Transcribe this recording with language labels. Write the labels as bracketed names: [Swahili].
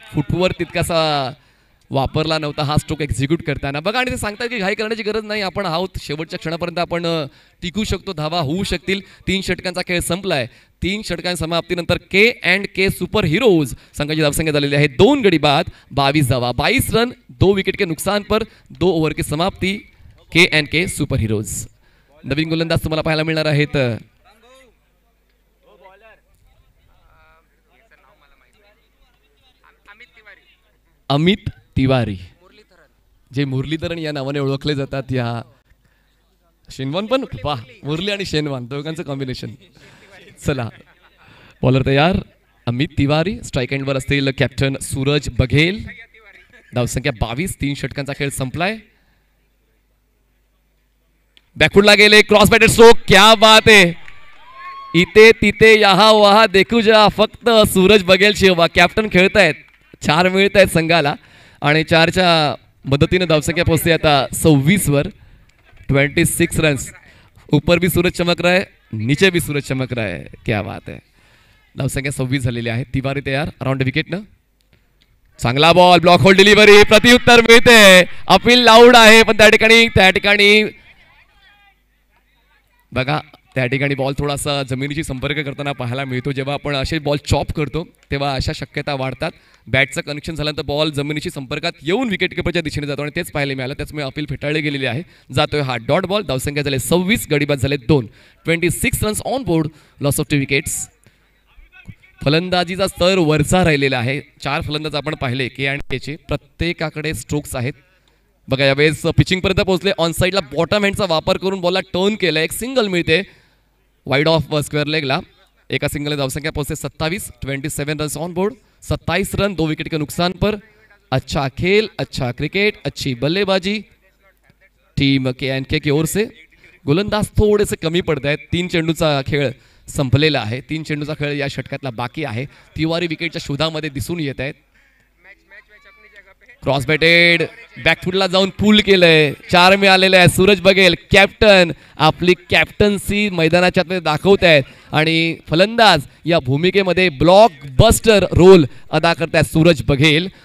[Marathi] फुटवर तितकासा वापरला नव्हता हा स्ट्रोक एक्झिक्यूट करताना. बघा आणि ते सांगतात की घाई करण्याची गरज नाही. आपण आहोत शेवटच्या क्षणापर्यंत आपण टिकू शकतो. धावा होऊ शकतील. 3 षटकांचा खेळ संपलाय. 3 षटकांच्या समाप्तीनंतर के&के सुपर हिरोज संघाची धावसंख्या झालेली आहे 2 गडी बाद. 22 धावा. [Hindi] 22 रन 2 विकेट के नुकसान पर 2 ओव्हर की समाप्ती. [Marathi] के&के सुपर हिरोज. नवीन गोलंदाज तुम्हाला पाहायला मिळणार आहेत. अमित तिवारी जे मुरलीधरन या नावाने ओळखले जातात. या शेनवान पण वाह. मुरली आणि शेनवान दोघांचं कॉम्बिनेशन. चला बॉलर तयार. अमित तिवारी. स्ट्राईक एंडवर असतील कॅप्टन सूरज बघेल. धावसंख्या 22. 3 षटकांचा खेळ संपलाय. बॅकफुटला गेले, क्रॉस बॅटेड स्ट्रोक, क्या बात आहे. इथे तिथे यहा वहा देखू जा, फक्त सूरज बघेल शिवा. कॅप्टन खेळतायत, 4 मिळत आहेत संघाला आणि 4च्या मदतीने धावसंख्या पोहोचते आता 26 वर. 26 रन्स. [Hindi] ऊपर भी सूरज चमक रहा है, नीचे भी सूरज चमक रहा है, क्या बात है. [Marathi] धावसंख्या 26 झालेली आहे. तिवारी तयार अराउंड विकेटनं. चांगला बॉल, ब्लॉक होल्ड डिलिव्हरी, प्रतिउत्तर मिळते. अपील लाऊड आहे पण त्या ठिकाणी बघा त्या ठिकाणी बॉल थोडासा जमिनीशी संपर्क करताना पाहायला मिळतो. जेव्हा आपण असे बॉल चॉप करतो तेव्हा अशा शक्यता वाढतात. बॅटचं कनेक्शन झाल्यानंतर बॉल जमिनीशी संपर्कात येऊन विकेट किपरच्या दिशेने जातो आणि तेच पाहायला मिळालं. त्याचमुळे अपील फेटाळले गेलेले आहे. जातोय हा डॉट बॉल. धावसंख्या झाले 26, गडीबाद झाले 2. [English] 26 runs on board, loss of 2 wickets. [Marathi] फलंदाजीचा स्तर वरचा राहिलेला आहे. 4 फलंदाज आपण पाहिले के आणि केचे, प्रत्येकाकडे स्ट्रोक्स आहेत. बघा यावेळेस पिचिंगपर्यंत पोहोचले. ऑन साईडला बॉटम हँडचा वापर करून बॉलला टर्न केला. एक सिंगल मिळते वाईड ऑफ स्क्वेअर लेगला. एका सिंगलने धावसंख्या पोहोचते 27. [Hindi] 27 [English] runs on board, [Hindi] 27 run, 2 wicket के नुकसान पर. अच्छा खेल, अच्छा क्रिकेट, अच्छी बल्लेबाजी टीम के की ओर से. [Marathi] गोलंदाज थोडेसे कमी पडत आहेत. 3 चेंडूचा खेळ संपलेला आहे. 3 चेंडूचा खेळ या षटकातला बाकी आहे. तिवारी विकेटच्या शोधामध्ये दिसून येत आहेत. क्रॉस बॅटेड, बॅकफुटला जाऊन पुल केलंय. 4 मिळालेले आहे. सूरज बघेल कॅप्टन आपली कॅप्टन्सी मैदानाच्या आत दाखवत आहेत आणि फलंदाज या भूमिकेमध्ये ब्लॉक बस्टर रोल अदा करतायत सूरज बघेल.